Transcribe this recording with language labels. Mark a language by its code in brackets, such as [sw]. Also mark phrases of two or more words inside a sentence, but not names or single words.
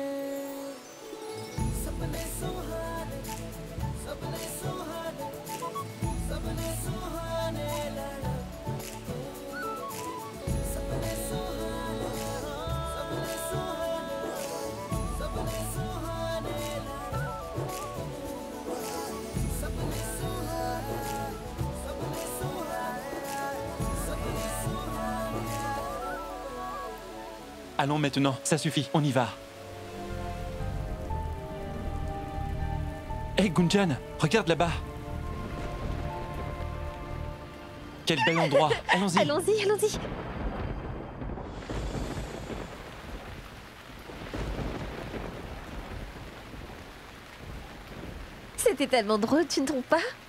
[hi] सपने सुहाने सपने सुहाने सपने सुहाने लड़ा, सपने सुहाने सपने सुहाने सपने सुहाने लड़ा, सपने सुहाने सपने सुहाने सपने सुहाने। [fr] Allons maintenant, ça suffit, on y va. Hé, Gunjan, regarde là-bas. Quel bel endroit. Allons-y. Allons-y. C'était tellement drôle, tu ne trouves pas?